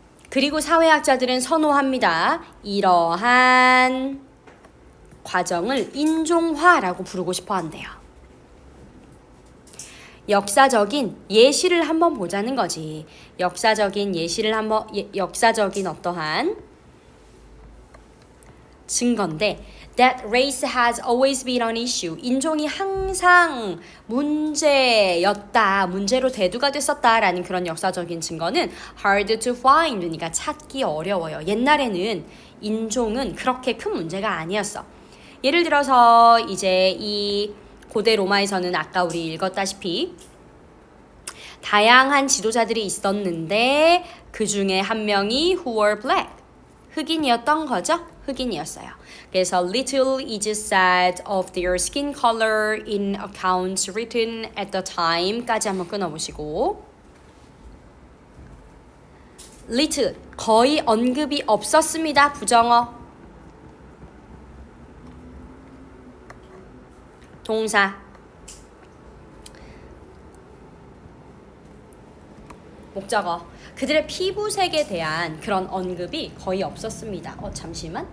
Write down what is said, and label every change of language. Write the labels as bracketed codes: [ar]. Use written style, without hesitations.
[ko] 그리고 사회학자들은 선호합니다. 이러한 과정을 인종화라고 부르고 싶어 한대요. 역사적인 예시를 한번 보자는 거지. 역사적인 예시를 한번, 역사적인 어떠한 증거인데 [en] that race has always been an issue. [ko] 인종이 항상 문제였다. 문제로 대두가 됐었다라는 그런 역사적인 증거는 [en] hard to find. [ko] 그러니까 찾기 어려워요. 옛날에는 인종은 그렇게 큰 문제가 아니었어. 예를 들어서 이제 이 고대 로마에서는 아까 우리 읽었다시피 다양한 지도자들이 있었는데 그 중에 한 명이 [en] who were black. [ko] 흑인이었던 거죠. 흑인이었어요. 그래서 [en] little is said of their skin color in accounts written at the time까지 [ko] 한번 끊어보시고 [en] little [ko] 거의 언급이 없었습니다. 부정어 동사 목적어 그들의 피부색에 대한 그런 언급이 거의 없었습니다. 잠시만.